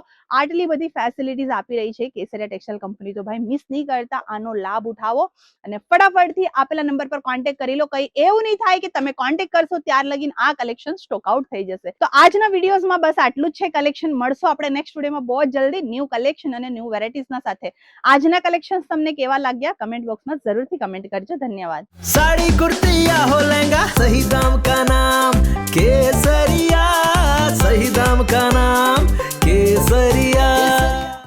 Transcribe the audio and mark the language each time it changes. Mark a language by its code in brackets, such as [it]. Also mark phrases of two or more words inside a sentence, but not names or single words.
[gu] આટલી બધી ફેસિલિટીઝ આપી રહી છે કેસરિયા ટેક્સટાઇલ કંપની, તો ભાઈ મિસ નહીં કરતા, આનો લાભ ઉઠાવો અને ફટાફટથી આપેલા નંબર પર કોન્ટેક્ટ કરી લો. કઈ એવું નહીં થાય કે તમે કોન્ટેક્ટ કરશો ત્યાર લગીન આ કલેક્શન [en] stock out [gu] થઈ જશે. તો આજના વિડીયોઝમાં બસ આટલું જ છે કલેક્શન. મળશો આપણે નેક્સ્ટ વિડીયોમાં બહુ જલ્દી [en] new collection [gu] અને ન્યૂ વેરાયટીઝના સાથે. આજના કલેક્શન્સ તમને કેવા લાગ્યા કમેન્ટ બોક્સમાં જરૂરથી કમેન્ટ કરજો. ધન્યવાદ. [hi] साड़ी कुर्ती या हो लहंगा, सही दाम का नाम केसरिया, सही दाम का नाम केसरिया.